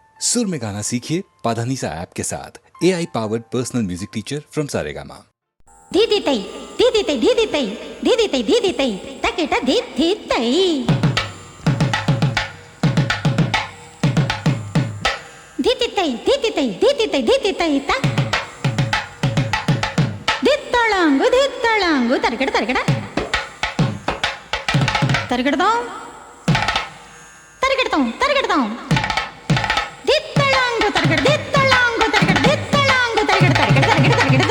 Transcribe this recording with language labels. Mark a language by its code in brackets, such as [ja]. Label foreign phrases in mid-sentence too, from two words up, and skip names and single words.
[hi] सुर में गाना सीखिए पाधानीसा ऐप के साथ [en] AI powered personal music teacher from Saregama. दीदी तई दीदी तई दीदी तई दीदी तई दीदी तई तकेटा दीदी तई दीदी तई दीदी तई दीदी तई दीदी तई ता दित्तळांगु तरकड़ तरकड़ तरकड़दो तरकड़दो तरकड़दो दित्तळांगु तरकड़ दित्तळांगु तरकड़ दित्तळांगु तरकड़ तरकड़ तरकड़ तरकड़दो